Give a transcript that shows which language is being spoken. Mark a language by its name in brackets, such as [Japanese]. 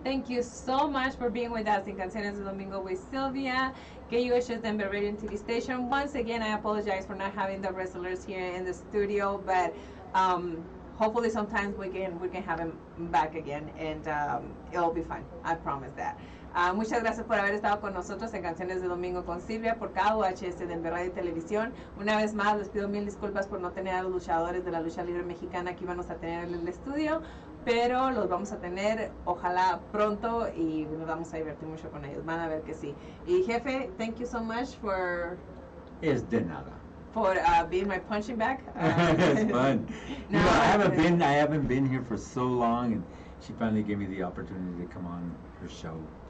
[English] Thank you so much for being with us in Canciones de Domingo with Sylvia, KUHS Denver Radio and TV station. Once again, I apologize for not having the wrestlers here in the studio, but hopefully sometimes we can have them back again, and it'll be fun. I promise that. [Spanish] Muchas gracias por haber estado con nosotros en Canciones de Domingo con Silvia por KUHS de Denver Radio y Televisión. Una vez más les pido mil disculpas por no tener a los luchadores de la lucha libre mexicana que íbamos a tener en el estudio, pero los vamos a tener ojalá pronto y nos vamos a divertir mucho con ellos. Van a ver que sí. Y jefe, [English] thank you so much for... [Spanish] Es de nada. [English] For being my punching bag. It's fun. No, you know, I haven't been here for so long, and she finally gave me the opportunity to come on her show.